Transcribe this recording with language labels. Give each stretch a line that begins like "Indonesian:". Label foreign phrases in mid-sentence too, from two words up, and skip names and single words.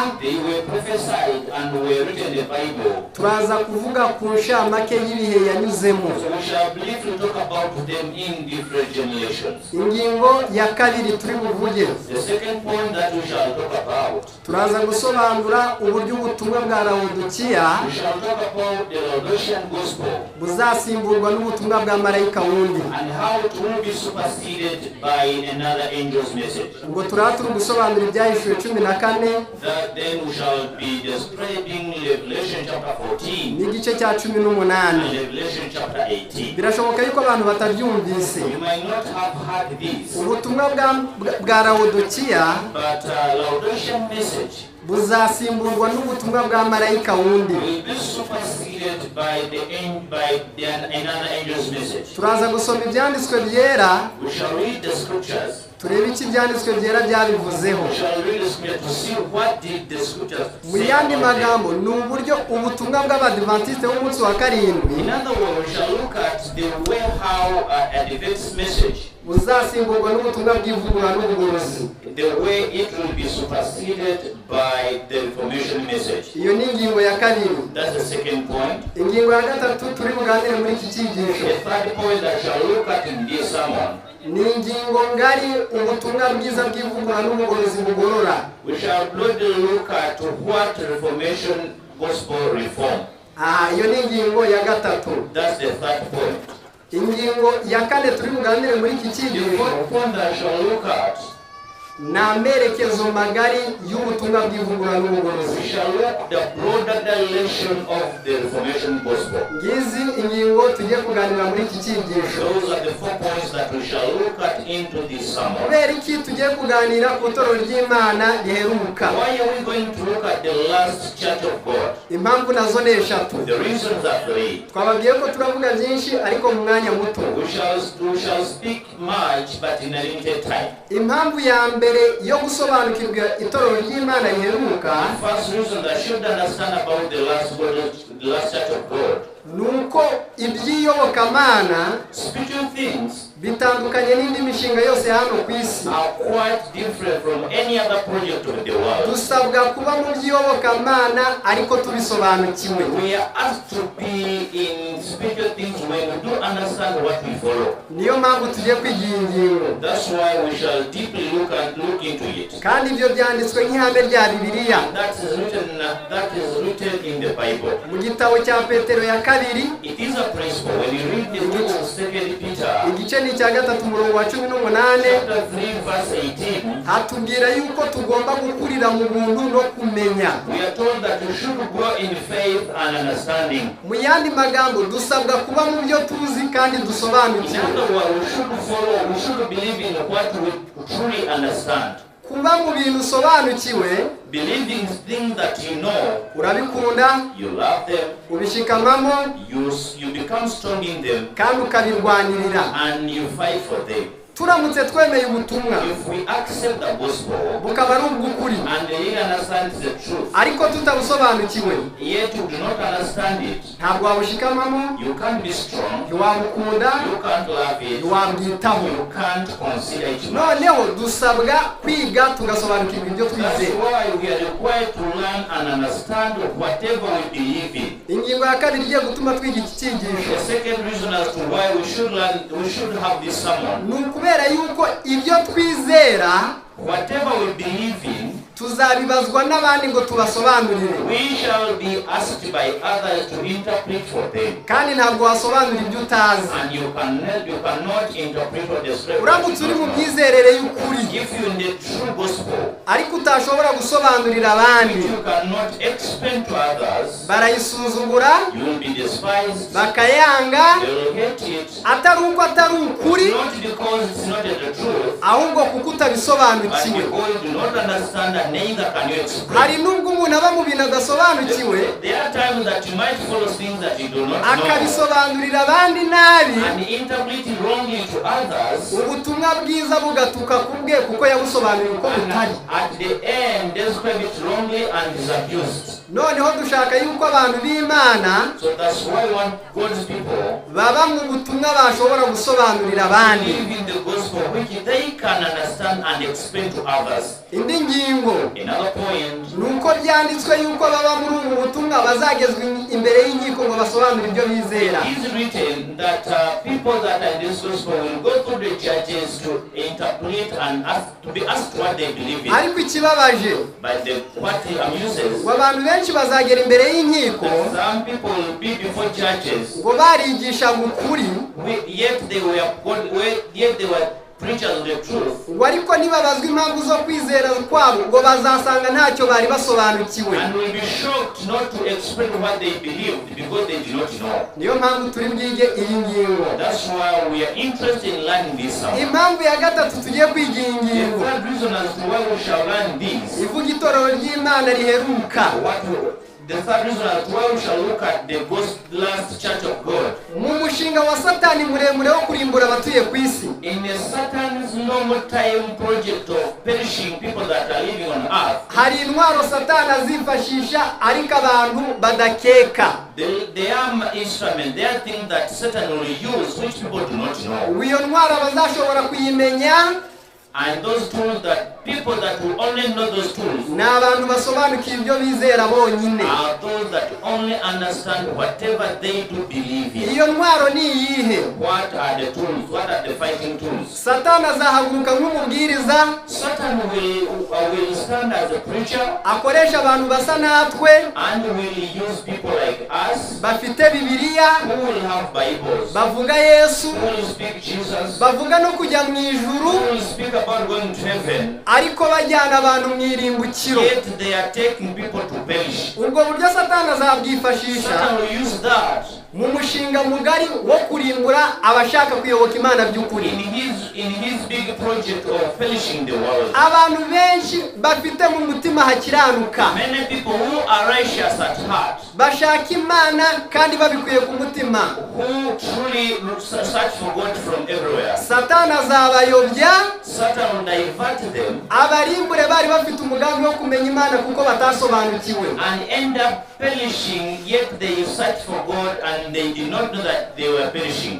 English: They were prophesied and were written in the Bible.
Kinyarwanda: Turaza kuvuga ku nshamake y'ibihe yanyuzemo.
English: So we shall briefly talk about them in different generations.
Kinyarwanda: Ingingo ya kabiri turi buvuge,
English: The second point that we shall talk about,
Kinyarwanda: turaza gusobanura uburyo ubutumwa bwa Laodikia
English: we shall talk about the Laodicean gospel
Kinyarwanda: buzasimburwa n'ubutumwa bwa marayika wundi.
English: and how it will be superseded by another angel's message.
Kinyarwanda: Ubwo turaza turi gusobanura ibyahishuwe 14
English: then we shall be describing Revelation chapter 14
Kinyarwanda: n'igice cya 18
English: and Revelation chapter 18.
Kinyarwanda: birashoboka yuko abantu batabyumvise
English: You might not have heard this,
Kinyarwanda: ubutumwa bwa Laodikiya
English: but Laodicean message
Kinyarwanda: buzasimburwa n'ubutumwa bwa marayika wundi
English: will be superseded by another angel's message.
Kinyarwanda: turaza gusoma ibyanditswe byera
English: We shall read the scriptures.
Kinyarwanda: turebe iki ibyanditswe byera byabivuzeho
English: We shall read the scripture to see what did the scriptures
Kinyarwanda: mu
English: say
Kinyarwanda: yandi
English: about them.
Kinyarwanda: magambo ni uburyo ubutumwa bw'abadivantiste b'umunsi wa karindwi
English: In other words, we shall look at the way how Adventist message,
Kinyarwanda: buzasimburwa n'ubutumwa bw'ivugurura n'ubugorozi
English: the way it will be superseded by the Reformation message.
Kinyarwanda: iyo ni ingingo ya kabiri.
English: That's the second point.
Kinyarwanda: Ingingo ya gatatu turi buganire muri iki cyigisho
English: The third point that I shall look at in this sermon,
Kinyarwanda: ni ingingo ngari ubutumwa bwiza bw'ivugurura n'ubugorozi bugorora.
English: we shall look at what Reformation gospel reform.
Kinyarwanda: Iyo ni ingingo ya gatatu.
English: That's the third point.
Kinyarwanda: Ingingo ya kane turi buganire muri iki
English: The
Kinyarwanda: cyigisho
English: fourth point that I shall look at,
Kinyarwanda: ni amerekezo magari y'ubutumwa bw'ivugurura n'ubugorozi.
English: we shall look at the broader direction of the Reformation gospel.
Kinyarwanda: Ngizi ingingo tugiye kuganira muri iki cyigisho.
English: Those are the 4 points that we shall look at into this sermon.
Kinyarwanda: Kubera iki tugiye kuganira ku itorero ry'Imana riheruka?
English: Why are we going to look at the last church of God?
Kinyarwanda: Impamvu nazo ni eshatu.
English: The reasons are 3.
Kinyarwanda: Twababwiye ko turavuga byinshi ariko mu mwanya muto.
English: We shall speak much but in a limited time.
Kinyarwanda: Impamvu ya mbere yo gusobanukirwa itorero ry'Imana riheruka
English: The first reason that should understand about the last church of God,
Kinyarwanda: nuko iby'iyobokamana
English: spiritual things
Kinyarwanda: bitandukanye n'indi mishinga yose hano ku isi.
English: are quite different from any other project of the world.
Kinyarwanda: Dusabwa kuba mu by'iyobokamana ariko tubisobanukiwe.
English: We are asked to be in spiritual things when we do understand what we follow.
Kinyarwanda: Niyo mpamvu tugiye kwiga iyi ngingo.
English: That's why we shall deeply look into it.
Kinyarwanda: Kandi ibyo byanditswe nk'ihame rya Bibiliya
English: That is written in the Bible.
Kinyarwanda: mu gitabo cya Petero ya kabiri
English: It is a principle. When you read the book of 2 Peter,
Kinyarwanda: igice ni cya gatatu umurongo wa 18
English: chapter 3, verse 18,
Kinyarwanda: hatubwira yuko tugomba gukurira mu buntu no kumenya.
English: we are told that we should grow in faith and understanding.
Kinyarwanda: Mu yandi magambo dusabwa kuba mu byo tuzi kandi
English: In
Kinyarwanda: dusobanukiwe.
English: other words, we should believe in what we truly understand.
Kinyarwanda: Kuba mu bintu usobanukiwe,
English: Believe in things that you know,
Kinyarwanda: urabikunda,
English: you love them,
Kinyarwanda: ubishikamamo
English: you become strong in them,
Kinyarwanda: kandi ukabirwanirira.
English: and you fight for them.
Kinyarwanda: Turamutse twemeye ubutumwa
English: If we accept the gospel
Kinyarwanda: bukaba ari ubw'ukuri
English: and we understand the truth,
Kinyarwanda: ariko tutabusobanukiwe,
English: yet you do not understand it,
Kinyarwanda: ntabwo wabushikamamo,
English: you can't be strong,
Kinyarwanda: ntiwabukunda,
English: you can't love it,
Kinyarwanda: ntiwabwitaho.
English: you can't consider it much.
Kinyarwanda: Noneho dusabwa kwiga tugasobanukirwa ibyo
English: That's
Kinyarwanda: twizeye.
English: why we are required to learn and understand whatever we believe in.
Kinyarwanda: Ingingo ya kabiri igiye gutuma twiga iki cyigisho
English: The second reason as to why we should have this sermon,
Kinyarwanda: ni ukubera yuko ibyo twizera
English: whatever we believe in,
Kinyarwanda: tuzabibazwa n'abandi ngo tubasobanurire,
English: we shall be asked by others to interpret for them.
Kinyarwanda: kandi ntabwo wasobanura ibyo utazi.
English: And you cannot interpret what the scripture
Kinyarwanda: Uramutse uri mu
English: is.
Kinyarwanda: myizerere y'ukuri
English: If you in the true gospel,
Kinyarwanda: ariko utashobora gusobanurira abandi,
English: you cannot explain to others,
Kinyarwanda: barayisuzugura,
English: you will be despised,
Kinyarwanda: bakayanga,
English: they will hate it,
Kinyarwanda: atari uko atari ukuri,
English: not because it's not the truth,
Kinyarwanda: ahubwo kuko utabisobanukiwe.
English: but because you do not understand and neither can you explain.
Kinyarwanda: Hari nubwo umuntu aba mu bintu adasobanukiwe
English: There are times that you might follow things that you do not know
Kinyarwanda: akabisobanurira abandi nabi,
English: and interpret it wrongly to others,
Kinyarwanda: ubutumwa bwiza bugatuka kubwe kuko yabusobanuriye uko
English: and
Kinyarwanda: butari.
English: at the end describe it wrongly and is abused.
Kinyarwanda: Noneho dushaka yuko abantu b'Imana
English: So that's why we want God's people
Kinyarwanda: baba mu butumwa bashobora gusobanurira abandi.
English: live in the gospel which they can understand and explain to others.
Kinyarwanda: Indi ngingo
English: Another point,
Kinyarwanda: nuko byanditswe yuko baba muri ubu butumwa bazagezwa imbere y'inkiko ngo basobanure ibyo bizera.
English: it is written that people that are in this gospel will go through the churches to interpret and to be asked what they believe in.
Kinyarwanda: Ariko ikibabaje
English: But what amuses,
Kinyarwanda: ngo abantu benshi bazagera imbere y'inkiko
English: some people will be before churches,
Kinyarwanda: ngo barigisha ukuri,
English: yet they were preachers of the truth.
Kinyarwanda: ngo ariko nibabazwa impamvu zo kwizera kwabo ngo bazasanga ntacyo bari basobanukiwe.
English: And will be shocked not to explain what they believed because they do not know.
Kinyarwanda: Niyo mpamvu turi bwige iyi ngingo.
English: That's why we are interested in learning this.
Kinyarwanda: Impamvu ya gatatu tugiye kwiga iyi ngingo.
English: The third reason as to why we shall learn this.
Kinyarwanda: Ivuga itorero ry'Imana riheruka.
English: The third reason as to why we shall look at the last church of God.
Kinyarwanda: Mu mushinga wa Satani muremure wo kurimbura abatuye ku isi.
English: In a Satan's long time project of perishing people that are living on earth.
Kinyarwanda: Hari intwaro Satani azifashisha ariko abantu badakeka.
English: They are instruments, they are things that Satan will use which people do not know.
Kinyarwanda: Iyo ntwaro bazashobora kuyimenya.
English: And those tools that people that will only know those tools
Kinyarwanda: n'abantu basobanukiye ibyo bizera bonyine.
English: are those that only understand whatever they do believe in.
Kinyarwanda: Iyo ntwaro ni iyihe?
English: What are the tools? What are the fighting tools?
Kinyarwanda: Satani azahaguruka nk'umubwiriza.
English: Satan will stand as a preacher.
Kinyarwanda: Akoresha abantu basa natwe.
English: And will use people like us.
Kinyarwanda: Bafite Bibiliya.
English: Who will have Bibles.
Kinyarwanda: Bavuga Yesu.
English: Who will speak Jesus.
Kinyarwanda: Bavuga no kujya mu ijuru.
English: Who will speak about going to heaven.
Kinyarwanda: Ariko bajyana abantu mu irimbukiro.
English: Yet they are taking people to perish.
Kinyarwanda: Ubwo buryo Satani azabwifashisha.
English: Satan will use that.
Kinyarwanda: Mu mushinga mugari wo kurimbura abashaka kuyoboka Imana by'ukuri.
English: In his big project of perishing the world.
Kinyarwanda: Abantu benshi bafite mu mutima hakiranuka.
English: Many people who are righteous at heart.
Kinyarwanda: Bashaka Imana kandi babikuye ku mutima.
English: Who truly search for God from everywhere.
Kinyarwanda: Satani azabayobya.
English: Satan will divert them.
Kinyarwanda: Abarimbure bari bafite umugambi wo kumenya Imana kuko batasobanukiwe.
English: And end up perishing, yet they search for God and they did not know that they were perishing.